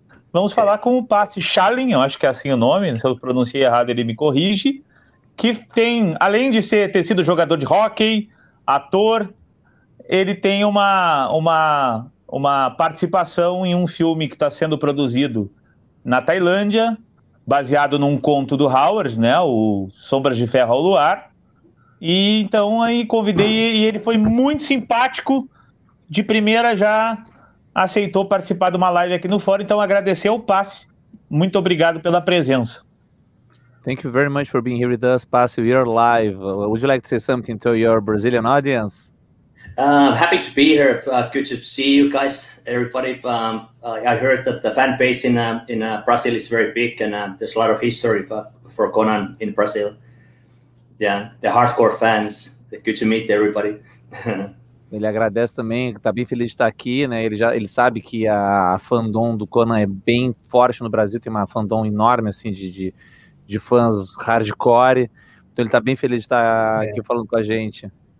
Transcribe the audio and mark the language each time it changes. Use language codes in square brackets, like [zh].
[pt] Vamos falar com o Pasi Schalin, eu acho que é assim o nome, se eu pronunciei errado ele me corrige, que tem, além de ter sido jogador de hóquei, ator, ele tem uma participação em um filme que está sendo produzido na Tailândia, baseado num conto do Howard, né, o Sombras de Ferro ao Luar. E então aí convidei e ele foi muito simpático, de primeira já aceitou participar de uma live aqui no fórum, então agradecer ao Pasi. Muito obrigado pela presença. [en] Thank you very much for being here with us, Pasi. We are live. Would you like to say something to your Brazilian audience? Happy to be here. Good to see you guys, everybody. I heard that the fan base in Brazil is very big, and there's a lot of history for Conan in Brazil. Yeah, the hardcore fans. Good to meet everybody. [pt] Ele agradece também, está bem feliz de estar aqui, né? Ele sabe que a fandom do Conan é bem forte no Brasil, tem uma fandom enorme assim de fãs hardcore. Então ele está bem feliz de estar aqui falando com a gente.